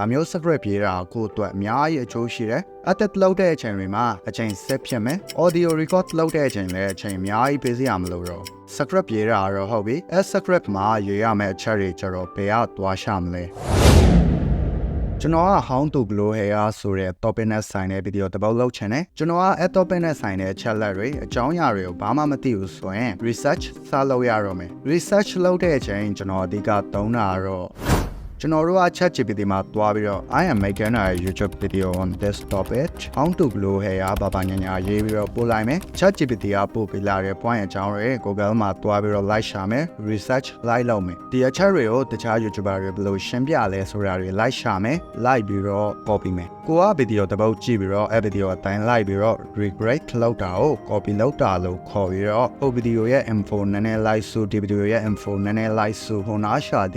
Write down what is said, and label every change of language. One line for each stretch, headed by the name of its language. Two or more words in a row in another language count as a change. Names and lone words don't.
Burmese: မျိုး script ရေးတာကိုအတွက်အများကြီးအကျိုးရှိတယ်အသက်လောက်တဲ့အချိန်တွေမှာအချိန်ဆက်ဖြစ်မယ်
English: audio record
Burmese: လောက်တဲ့အချိန်လည်းအချိန်အများကြီးပေးစရာမလိုတော့ script ရေးတာတော့ဟုတ်ပြီအဲ script မှာရေးရမယ့်အချက်တွေကျတော့ဘယ်ကသွားရှာမလဲကျွန်တော်က
English: how to grow hair
Burmese: ဆိုတဲ့ topic နဲ့ဆိုင်တဲ့ဗီဒီယိုတစ်ပုဒ်လုပ်ချင်တယ်ကျွန်တော်ကအဲ့ topic နဲ့ဆိုင်တဲ့အချက်လက်တွေအကြောင်းအရာတွေကိုဘာမှမသိဘူးဆိုရင် research စလုပ်ရတော့မယ် research လုပ်တဲ့အချိန်ကျွန်တော်အဓိကသုံးတာတော့ကျွန်တော်တို့က ChatGPT မှာတွားပြီးတော့
English: I am making a YouTube video on this topic how to grow hair
Burmese: ဘာညာရေးပြီးတော့ပို့လိုက်မယ် ChatGPT ကပို့ပေးလာတဲ့ point အကြောင်းတွေ Google မှာတွားပြီးတော့ like ရှာမယ် research လိုက်လုပ်မယ်ဒီအချက်တွေကိုတခြား YouTuber တွေဘယ်လိုရှင်းပြလဲဆိုတာတွေ like ရှာမယ် like ပြီးတော့ copy မယ်ကိုကဗီဒီယိုတစ်ပုဒ်ကြည့်ပြီးတော့အဲ့ဗီဒီယိုအတိုင်း like ပြီးတော့ regret လုပ်တာကို copy လုပ်တာလို့ခေါ်ပြီးတော့ဟိုဗီဒီယိုရဲ့ info နည်းနည်း like ဆိုဒီဗီဒီယိုရဲ့ info နည်းနည်း like ဆိုဟိုနားရှာဒီ